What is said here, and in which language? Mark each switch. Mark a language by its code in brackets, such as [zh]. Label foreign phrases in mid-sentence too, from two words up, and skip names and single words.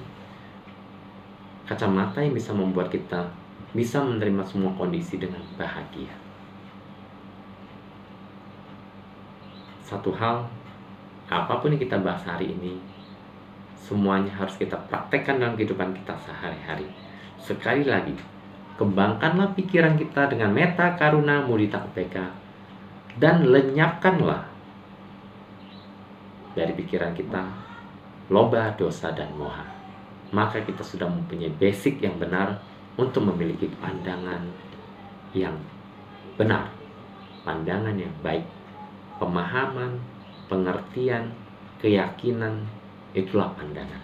[id] Kacamata yang bisa membuat kita bisa menerima semua kondisi dengan bahagia. Satu hal, apapun yang kita bahas hari ini, semuanya harus kita praktekkan dalam kehidupan kita sehari-hari. Sekali lagi, kembangkanlah pikiran kita dengan [pi] metta, karuna, mudita, upeka, [id] dan lenyapkanlah dari pikiran kita [pi] loba, dosa, dan moha. [id] Maka kita sudah mempunyai basic yang benar untuk memiliki pandangan yang benar, pandangan yang baik, pemahaman, pengertian, keyakinan, itulah pandangan.